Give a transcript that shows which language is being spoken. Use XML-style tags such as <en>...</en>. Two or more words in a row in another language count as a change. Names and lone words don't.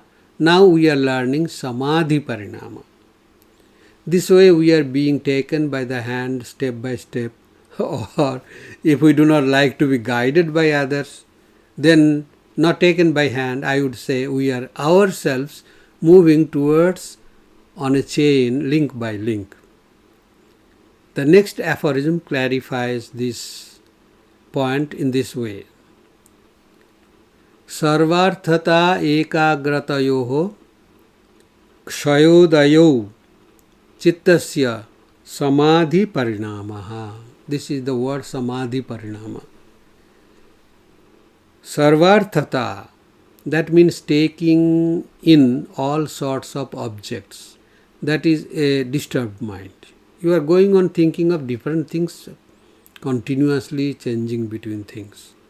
<en>Now we are learning</en> <sa>samadhi parinama.</sa> <en>This way we are being taken by the hand step by step, or if we do not like to be guided by others, then not taken by hand, I would say we are ourselves moving towards on a chain, link by link. The next aphorism clarifies this point in this way.</en> <sa>Sarvarthata ekagratayoho kshayodayo chittasya samadhi parinamaha.</sa> <en>This is the word</en> <sa>samadhi parinama.</sa> <en>Sarvarthata, that means taking in all sorts of objects. That is a disturbed mind. You are going on thinking of different things, continuously changing between things.</en>